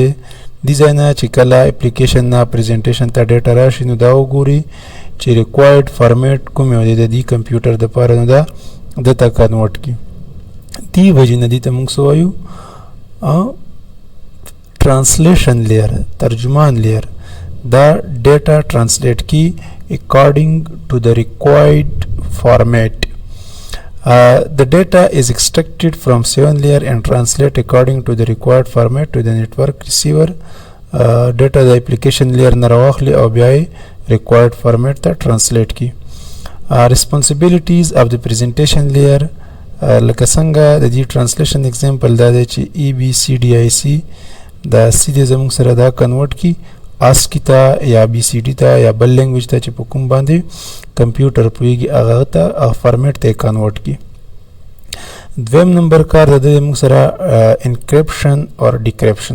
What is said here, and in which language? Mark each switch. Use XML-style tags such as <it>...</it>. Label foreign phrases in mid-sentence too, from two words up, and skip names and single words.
<ps>دې ځای نه چې کله اپلیکیشن نه پریزنټیشن ته ډیټا راشي، نو دا وګوري چې</ps> <en>required format</en> <ps>کوم یو دی د دې کمپیوټر دپاره، نو دا دته کنورټ کړي. دې وجې نه دې ته موږ څه وایو؟</ps> <en>translation layer,</en> <ps>ترجمان لیر. دا ډیټا ټرانسلیټ کی</ps> <en>according to the required format. The data is extracted from 7 layer and translate according to the required format to the network receiver.</en> <ps>Data</ps> <en>the application layer</en> <ps>نه راواخلي او بیا</ps> <en>required format</en> <ps>ته translate کی.</ps> <en>Responsibilities of the presentation layer</en> <ps>لکه څنګه د دې</ps> <en>translation example</en> <ps>دا دی چې EBCDIC دا سیده زموږ سره دا کنورټ کی ASCII ته یا BCD ته یا بل لینګویج ته چې په کوم باندې کمپیوټر پوهیږي هغه ته هغه فارمیټ ته کنورټ کی. دویم نمبر کار د دې موږ سره انکریپشن او ډیکریپشن.</ps>